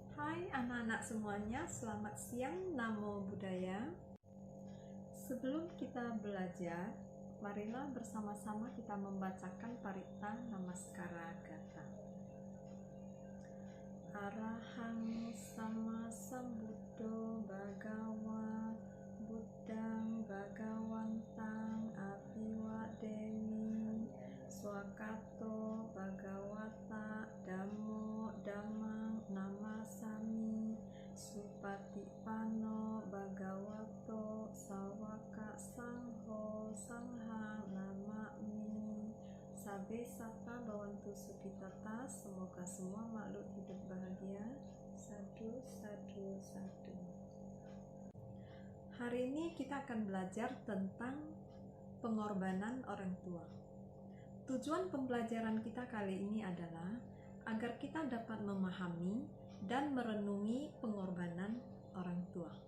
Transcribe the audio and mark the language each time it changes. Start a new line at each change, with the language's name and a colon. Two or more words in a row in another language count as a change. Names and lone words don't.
Indonesian: Hai anak-anak semuanya, selamat siang,
Pali: Namo Buddhaya.
Indonesian: Sebelum kita belajar, marilah bersama-sama kita membacakan Parita Namaskara Gata.
Pali: Arahang sama sambuddho bhagawa buddhang bhagawantang apiwademi swakato bhagawata dhammo dhammang namasami supatipanno bhagavato sawaka sangho sanghang namami. Sabe sata bawantu sukitata,
Indonesian: semoga semua makhluk hidup bahagia.
Pali: Sadu, sadu, sadu.
Indonesian: Hari ini kita akan belajar tentang pengorbanan orang tua. Tujuan pembelajaran kita kali ini adalah agar kita dapat memahami dan merenungi pengorbanan orang tua.